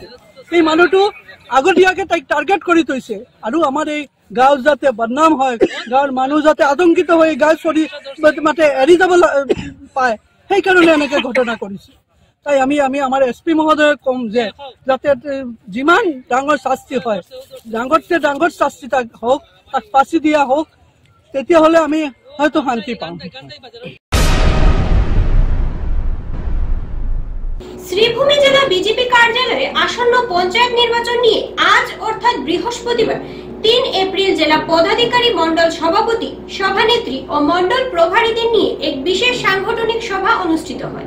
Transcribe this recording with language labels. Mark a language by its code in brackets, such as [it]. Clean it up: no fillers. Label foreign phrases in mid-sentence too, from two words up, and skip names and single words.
[as] এই মানুহটো আগতীয়াকে তাইক টাৰ্গেট কৰি থৈছে আৰু আমাৰ এই গাঁও যাতে বদনাম হয়, গাঁৱৰ মানুহ যাতে আতংকিত হৈ গাঁও চৰি মাতে এৰি যাব পায়, সেইকাৰণে এনেকে ঘটনা কৰিছে। তাই আমি আমাৰ SP মহোদয়ক কম যে যাতে যিমান ডাঙৰ শাস্তি হয়, ডাঙৰতকৈ ডাঙৰ শাস্তি তাক হওক, তাক ফাঁচি দিয়া হওক, তেতিয়াহ'লে আমি হয়তো শান্তি পাম। [bn] শ্রীভূমি জেলা বিজেপি কার্যালয়ে আসন্ন পঞ্চায়েত নির্বাচন নিয়ে আজ অর্থাৎ বৃহস্পতিবার 3 এপ্রিল জেলা পদাধিকারী মন্ডল সভাপতি, সভানেত্রী ও মন্ডল প্রভারীদের নিয়ে এক বিশেষ সাংগঠনিক সভা অনুষ্ঠিত হয়।